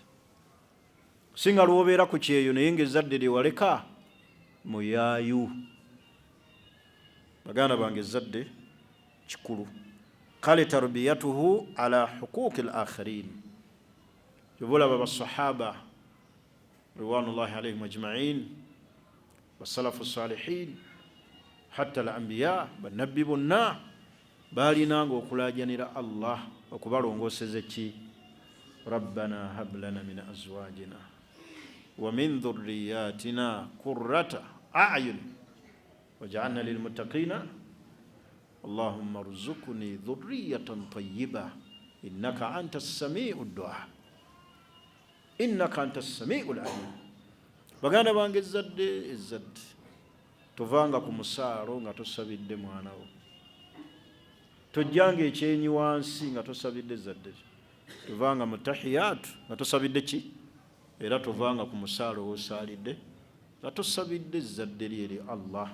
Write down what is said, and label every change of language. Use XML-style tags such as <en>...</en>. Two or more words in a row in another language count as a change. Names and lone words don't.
<lg>Singa lw'obeera ku kyeyo naye ng'ezzadde lye waleka muyaayu. Baganda bange ezzadde kikulu.</lg> <ar>Kale تربيته على حقوق الآخرين.</ar> <lg>Olaba basahaba</lg> <ar>رضوان الله عليهم أجمعين,</ar> <lg>basalafu salihin,</lg> <ar>حتى الأنبياء,</ar> <lg>bannabbi bonna baalinanga okulaajanira Allah okubalongooseza ki?</lg> <ar>ربنا هب لنا من أزواجنا ومن ذرياتنا قرة أعين واجعلنا للمتقين اللهم ارزقني ذرية طيبة إنك أنت سميع الدعاء، إنك أنت السميع العليم.</ar> <lg>Baganda bange ezzadde tovanga ku musaalo nga tosabidde mwana wo, tojjanga ekyenyi wansi nga tosabidde ezzadde, tovanga mu tahiyaatu nga tosabidde ki? Era tovanga ku musaalo w'osaalidde nga tosabidde ezzadde lye eri Allah.</lg>